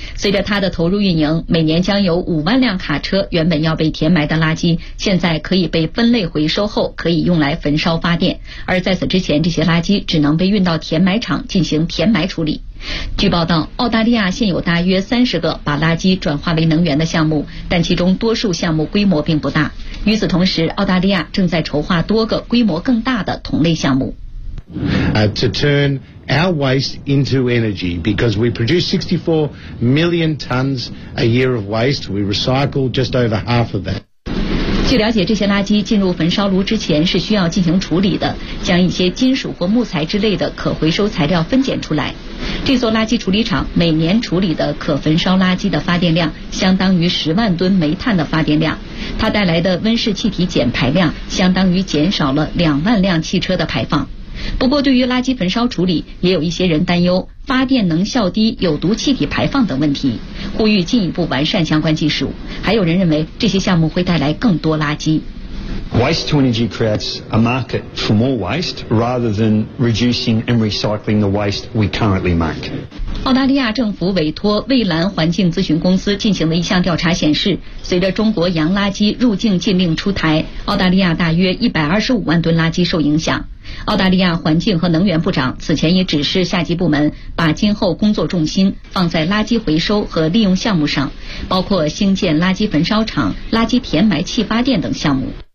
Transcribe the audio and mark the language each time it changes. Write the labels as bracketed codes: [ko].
[zh] 随着它的投入运营，每年将有5万辆卡车原本要被填埋的垃圾，现在可以被分类回收后可以用来焚烧发电，而在此之前这些垃圾只能被运到填埋场进行填埋处理。据报道，澳大利亚现有大约30个把垃圾转化为能源的项目，但其中多数项目规模并不大。与此同时，澳大利亚正在筹划多个规模更大的同类项目。 [en] To turn our waste into energy, because we produce 64 million tons a year of waste, we recycle just over half of that. [zh] 据了解，这些垃圾进入焚烧炉之前是需要进行处理的，将一些金属或木材之类的可回收材料分拣出来。这座垃圾处理厂每年处理的可焚烧垃圾的发电量相当于10万吨煤炭的发电量，它带来的温室气体减排量相当于减少了2万辆汽车的排放。不过对于垃圾焚烧处理，也有一些人担忧发电能效低、有毒气体排放等问题，呼吁进一步完善相关技术。还有人认为这些项目会带来更多垃圾。 [en] Waste to energy creates a market for more waste rather than reducing and recycling the waste we currently make. [zh] 澳大利亚政府委托蔚蓝环境咨询公司进行了一项调查显示，随着中国洋垃圾入境禁令出台，澳大利亚大约125万吨垃圾受影响。澳大利亚环境和能源部长此前也指示下级部门把今后工作重心放在垃圾回收和利用项目上，包括兴建垃圾焚烧厂、垃圾填埋气发电等项目。